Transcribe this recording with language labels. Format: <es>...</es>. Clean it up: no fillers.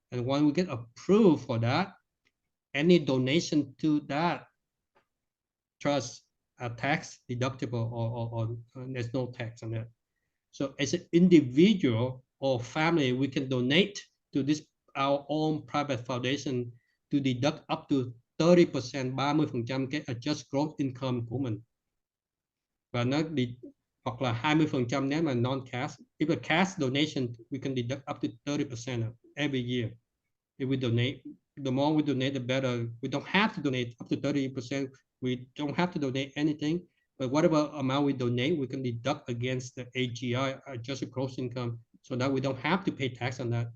<en>And when we get approved for that, any donation to that trust are tax deductible or there's no tax on that. So as an individual or family, we can donate to this our own private foundation to deduct up to 30%, 30% cái adjust gross income</en> <vi>của mình. Và nó hoặc là 20% nếu mà non-cash.</vi> <en>If a cash donation, we can deduct up to 30% every year. If we donate, the more we donate, the better. We don't have to donate up to 30%. We don't have to donate anything. But whatever amount we donate, we can deduct against the AGI, adjusted gross income, so that we don't have to pay tax on that.</en>